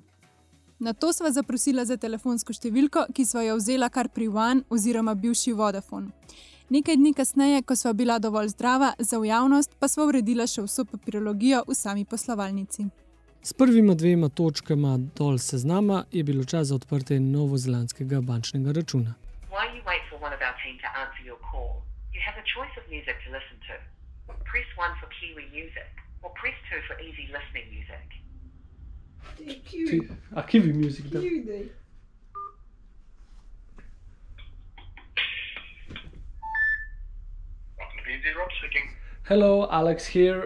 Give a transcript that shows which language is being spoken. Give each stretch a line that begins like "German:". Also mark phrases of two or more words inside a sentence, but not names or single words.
Slovenian: Nato sva zaprosila za telefonsko številko, ki sva jo vzela kar pri One oziroma bivši Vodafone. Nekaj dni kasneje, ko sva bila dovolj zdrava za v javnost, pa sva uredila še vso papirologijo v sami poslovalnici. S prvima 2 točkama dol seznama je bilo čas za odprtje novozelandskega bančnega računa.
English: While you wait for one of our team to answer your call, you have a choice of music to listen to. Press 1 for Kiwi music or press 2 for easy listening music. A Kiwi music, da. Hello, Alex here.